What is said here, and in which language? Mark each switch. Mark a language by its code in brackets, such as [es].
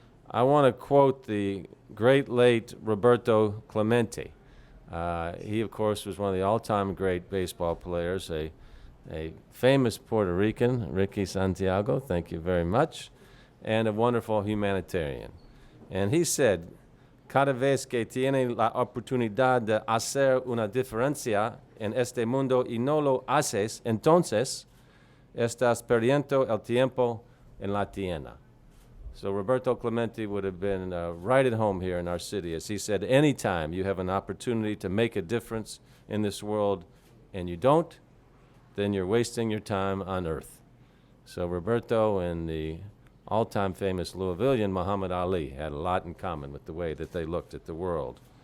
[en] I want to quote the great late Roberto Clemente. He, of course, was one of the all-time great baseball players, a famous Puerto Rican, Ricky Santiago, thank you very much, and a wonderful humanitarian. And he said, [es] cada vez que tiene la oportunidad de hacer una diferencia en este mundo y no lo haces, entonces estás perdiendo el tiempo en la tierra. [en] So Roberto Clemente would have been right at home here in our city, as he said, anytime you have an opportunity to make a difference in this world and you don't, then you're wasting your time on earth. So Roberto and the all-time famous Louisvillian Muhammad Ali had a lot in common with the way that they looked at the world.